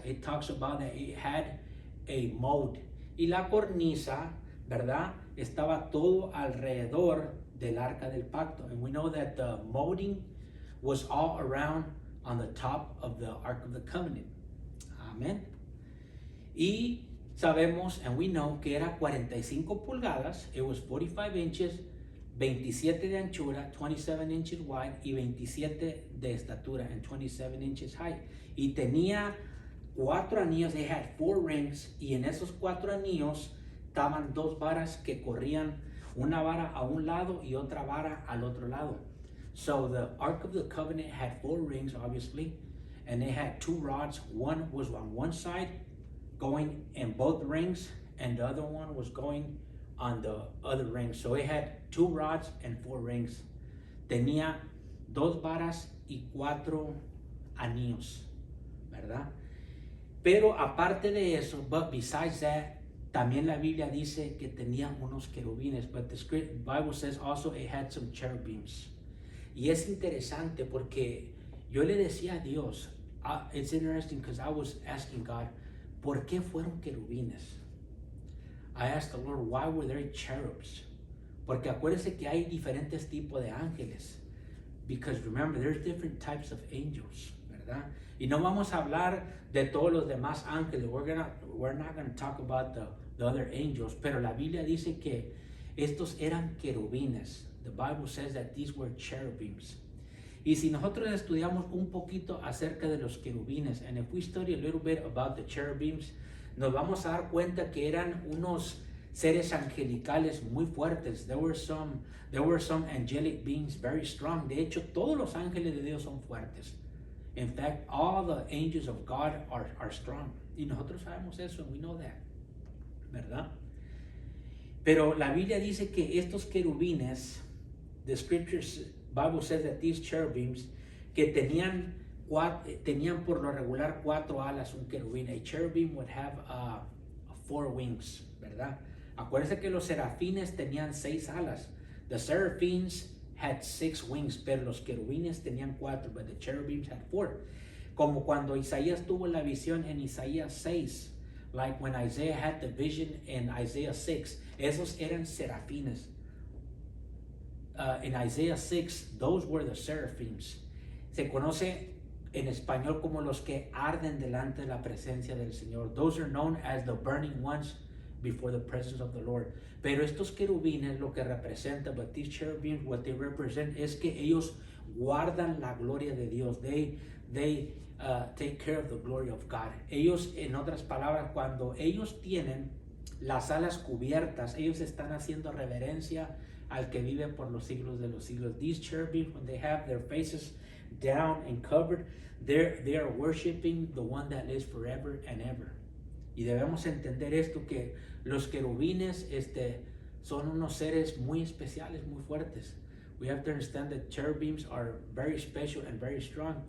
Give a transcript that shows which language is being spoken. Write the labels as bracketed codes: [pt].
[en] It talks about that it had a mold. [es] Y la cornisa, ¿verdad? Estaba todo alrededor del arca del pacto. [en] And we know that the molding was all around on the top of the ark of the covenant. [es] Amen. Y sabemos, [en] and we know, [es] que era 45 pulgadas. [en] It was 45 inches, [es] 27 de anchura, [en] 27 inches wide, [es] y 27 de estatura, [en] and 27 inches high. [es] Y tenía 4 anillos. [en] They had 4 rings, [es] y en esos 4 anillos estaban 2 varas que corrían, una vara a un lado y otra vara al otro lado. [en] So the Ark of the Covenant had 4 rings, obviously, and they had 2 rods. One was on one side, going in both rings, and the other one was going on the other ring. So it had 2 rods and 4 rings. [es] Tenía 2 varas y 4 anillos, ¿verdad? Pero aparte de eso, [en] but besides that, [es] también la Biblia dice que tenía unos querubines, [en] but the Bible says also it had some cherubims. [es] Y es interesante porque yo le decía a Dios, [en] it's interesting because I was asking God, [es] ¿por qué fueron querubines? [en] I asked the Lord, why were there cherubs? [es] Porque acuérdese que hay diferentes tipos de ángeles. [en] Because remember, there's different types of angels, [es] ¿verdad? Y no vamos a hablar de todos los demás ángeles. [en] We're not going to talk about the other angels. [es] Pero la Biblia dice que estos eran querubines. [en] The Bible says that these were cherubims. [es] Y si nosotros estudiamos un poquito acerca de los querubines, [en] and if we study a little bit about the cherubims, [es] nos vamos a dar cuenta que eran unos seres angelicales muy fuertes. [en] There were some angelic beings very strong. [es] De hecho, todos los ángeles de Dios son fuertes. [en] In fact, all the angels of God are strong. [es] Y nosotros sabemos eso, [en] and we know that, [es] ¿verdad? Pero la Biblia dice que estos querubines, [en] the Bible says that these cherubims, [es] que tenían por lo regular 4 alas, un querubín. [en] A cherubim would have 4 wings, ¿verdad? [es] Acuérdense que los serafines tenían 6 alas. [en] The seraphims had 6 wings, [es] pero los querubines tenían 4, [en] but the cherubims had 4. [es] Como cuando Isaías tuvo la visión en Isaías 6, [en] like when Isaiah had the vision in Isaiah 6, [es] esos eran serafines. [en] In Isaiah 6, those were the seraphims. [es] Se conoce en español como los que arden delante de la presencia del Señor. [en] Those are known as the burning ones before the presence of the Lord. [es] Pero estos querubines lo que representan, [en] but these cherubims, what they represent [es] es que ellos guardan la gloria de Dios. [en] They take care of the glory of God. [es] Ellos, en otras palabras, cuando ellos tienen las alas cubiertas, ellos están haciendo reverencia al que vive por los siglos de los siglos. [en] These cherubim, when they have their faces down and covered, they are worshiping the one that lives forever and ever. [es] Y debemos entender esto, que los querubines son unos seres muy especiales, muy fuertes. [en] We have to understand that cherubims are very special and very strong.